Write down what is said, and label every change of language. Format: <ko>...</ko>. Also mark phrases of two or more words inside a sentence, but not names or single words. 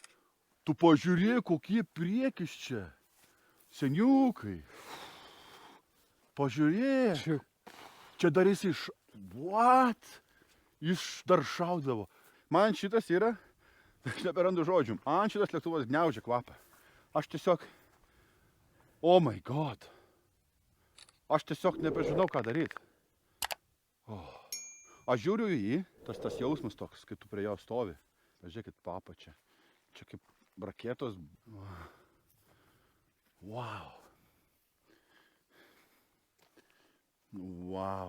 <lt>Tu pažiūrėk, kokie priekis čia. Seniukai. Pažiūrėk. Čia dar jis iš... What? Jis dar šaudavo. Man šitas yra... Aš neberandu žodžių. Man šitas lėktuvas gniaužia kvapą. Aš tiesiog...</lt> <en>Oh my god.</en> <lt>Aš tiesiog nebežinau, ką daryti. Oh. Aš žiūriu į jį. Tas jausmas toks, kai tu prie jo stovi. Pažiūrėkit papą čia. Čia kaip raketos.</lt> <en>Wow. Wow.</en>